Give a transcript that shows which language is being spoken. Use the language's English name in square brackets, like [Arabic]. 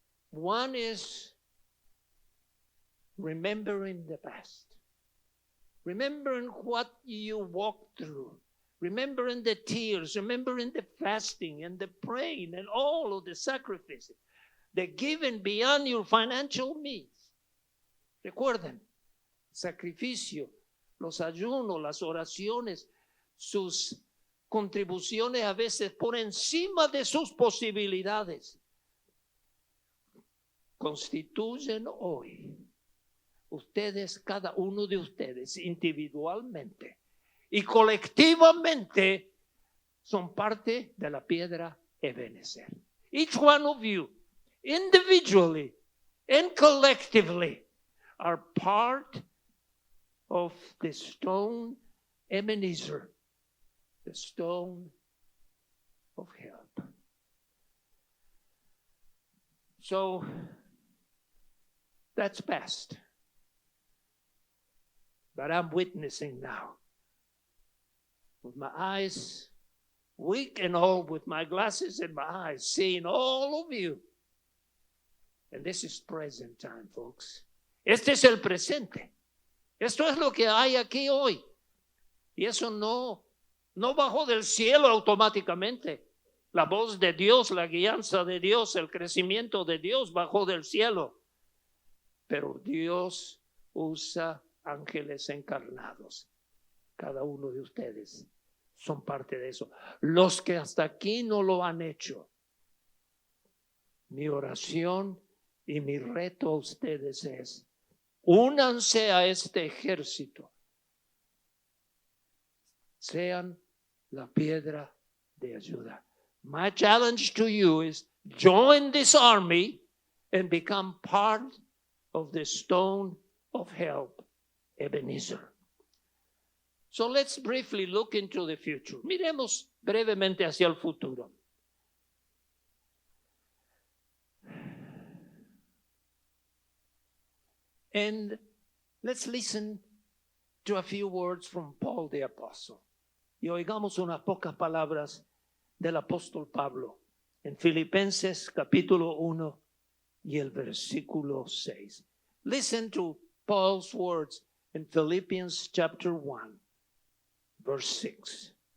[English] One is remembering the past. Remembering what you walked through. Remembering the tears. Remembering the fasting and the praying and all of the sacrifices. The giving beyond your financial means. [Spanish] Recuerden, sacrificio, los ayunos, las oraciones, sus contribuciones a veces por encima de sus posibilidades, constituyen hoy ustedes, cada uno de ustedes individualmente y colectivamente son parte de la piedra Ebenezer. [English] Each one of you, individually and collectively, are part of the stone Ebenezer, the stone of help. So, That's past. But I'm witnessing now. With my eyes, weak and old, with my glasses in my eyes, seeing all of you. And this is present time, folks. [Spanish] Este es el presente. Esto es lo que hay aquí hoy. Y eso no bajó del cielo automáticamente. La voz de Dios, la guianza de Dios, el crecimiento de Dios bajó del cielo. Pero Dios usa ángeles encarnados. Cada uno de ustedes son parte de eso. Los que hasta aquí no lo han hecho. Mi oración y mi reto a ustedes es: únanse a este ejército. Sean la piedra de ayuda. [English] My challenge to you is join this army and become part of the stone of help, Ebenezer. So let's briefly look into the future. Miremos brevemente hacia el futuro. And let's listen to a few words from Paul the Apostle. [Spanish] Y oigamos unas pocas palabras del apóstol Pablo en Filipenses capítulo 1 y el versículo 6. [English] Listen to Paul's words in Philippians chapter 1, verse 6.